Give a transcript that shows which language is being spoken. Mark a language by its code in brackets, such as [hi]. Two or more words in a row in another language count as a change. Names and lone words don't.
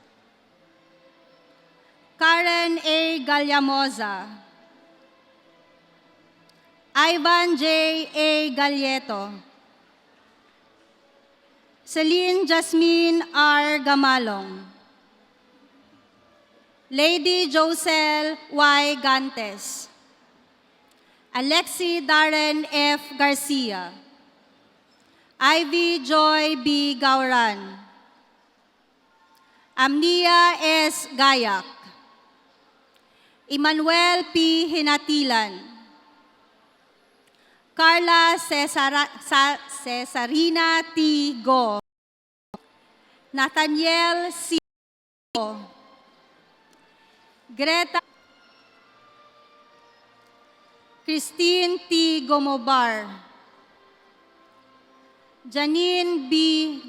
[en] Karen A. Galyamoza. Ivan J. A. Galieto. Celine Jasmine R. Gamalong. Lady Josel Y. Gantes. Alexi Darren F. Garcia. Ivy Joy B. Gauran. Amnia S. Gayak. Emmanuel P. Hinatilan. Carla Cesarina T. Go. Nathaniel C. Go. Greta Christine T. Gomobar. Janine B.